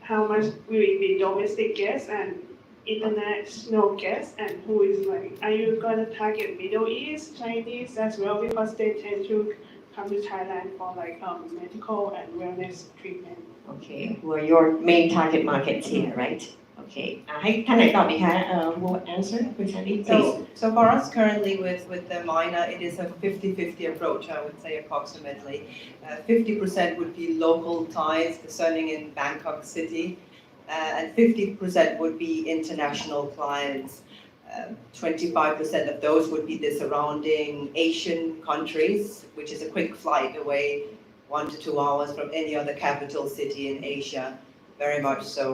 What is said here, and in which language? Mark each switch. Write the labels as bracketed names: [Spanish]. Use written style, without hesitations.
[English] How much will it be domestic guests and international guests, and who is like, are you gonna target Middle East, Chinese as well because they tend to come to Thailand for like medical and wellness treatment? Okay, who are your main target markets here, right? [Thai] Okay, ให้ท่านไหนตอบดีคะ [English] who answer [Thai] คุณชาลี [English] please. So for us currently with the MINA, it is a 50-50 approach, I would say approximately. 50% would be local Thais discerning in Bangkok City, and 50% would be international clients. 25% of those would be the surrounding Asian countries, which is a quick flight away, 1 to 2 hours from any other capital city in Asia. Very much so.